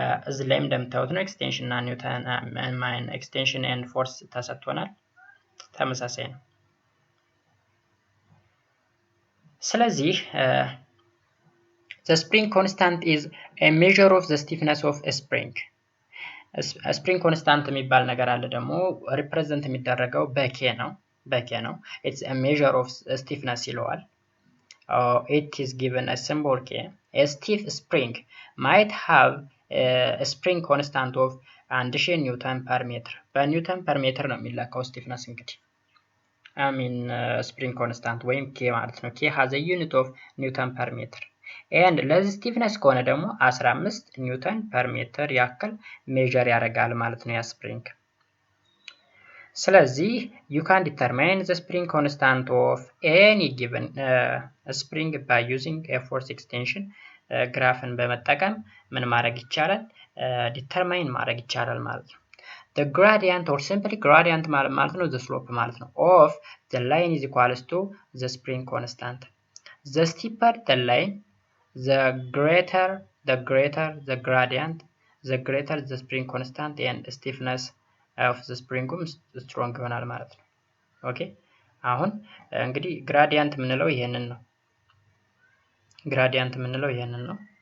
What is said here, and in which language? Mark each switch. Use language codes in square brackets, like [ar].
[am] እዚህ ላይ እንደምታዩት ነው [en] ኤክስቴንሽን እና ኒውተን ኤክስቴንሽን ኤንድ ፎርስ [am] ተሰጥቶናል፣ ተመሳሳይ ነው። ስለዚህ [en] the spring constant is a measure of the stiffness of a spring. spring constant [am] የሚባል ነገር አለ ደግሞ [en] ሪፕሬዘንት [am] የሚደረገው በኬ ነው። [en] it's a measure of stiffness ይለዋል። it is given a symbol K. A stiff spring might have a spring constant of 1000 ኒውተን per meter። [am] በኒውተን per meter ነው የሚለካው stiffness እንግዲህ [en] spring constant ወይም K ማለት ነው። K has a unit of Newton per meter and [am] ለዚህ stiffness ከሆነ ደግሞ [en] 15 ኒውተን per meter [am] ያክል ሜዠር ያደርጋል ማለት ነው ያ ስፕሪንግ። ስለዚህ [en] you can determine the spring constant of any given spring by using a force extension [am] ግራፍን በመጠቀም ምን ማድረግ ይቻላል? ዲተርማይን ማድረግ ይቻላል ማለት ነው። [en] the gradient or simply gradient [am] ማለት ነው [en] the slope ማለት ነው of the line is equals to the spring constant. The steeper the line, the greater the gradient, the greater the spring constant and stiffness of the spring strong [am] ይሆናል ማለት ነው። ኦኬ አሁን እንግዲህ ግራዲያንት የምንለው ይሄንን ነው። [en] ግራዲያንት የምንለው ይሄንን ነው።